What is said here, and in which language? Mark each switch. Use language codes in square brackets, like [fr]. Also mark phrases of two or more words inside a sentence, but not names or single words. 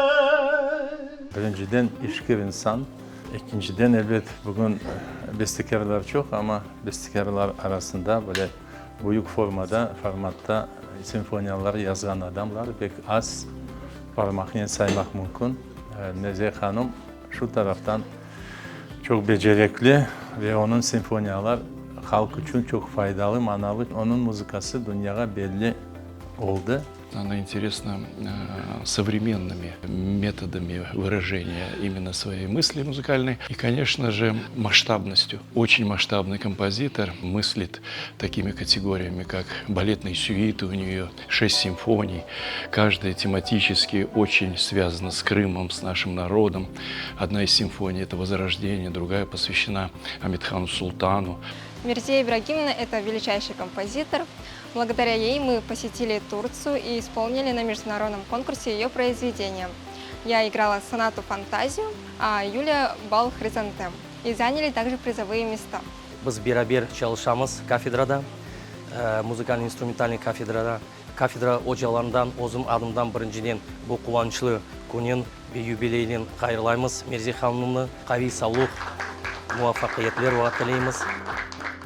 [crh] Birinciden işkir insan, ikinciden elbet bugün bestekarlar çok ama bestekarlar arasında böyle büyük formatta senfoniyalar yazan adamlar pek az, parmakla saymak mümkün. Mirziye Hanım şu taraftan çok becerikli ve onun senfoniyalar halk için çok faydalı, manalı. Onun muzikası dünyaya belli oldu. [ru] Она интересна современными методами выражения именно своей мысли музыкальной и, конечно же, масштабностью. Очень масштабный композитор, мыслит такими категориями, как балетные сюиты, у нее 6 симфоний, каждая тематически очень связана с Крымом, с нашим народом. Одна из симфоний – это «Возрождение», другая посвящена Амидхану Султану. Мирзия Ибрагимовна – это величайший композитор. Благодаря ей мы посетили Турцию и исполнили на международном конкурсе ее произведения. Я играла сонату «Фантазию», а Юлия – бал «Хризантем». И заняли также призовые места. [crh] Biz beraber çalışamız kafedrada, müzikal instrumentalny kafedrada. Kafedra hocalarından, özüm adımdan birinciden bu kuvvançlı günün ve юбилейін hayırlayımız. Mirziye Hanım'ı qavi sağlık, muvaffaqiyetler vaat dileyimiz.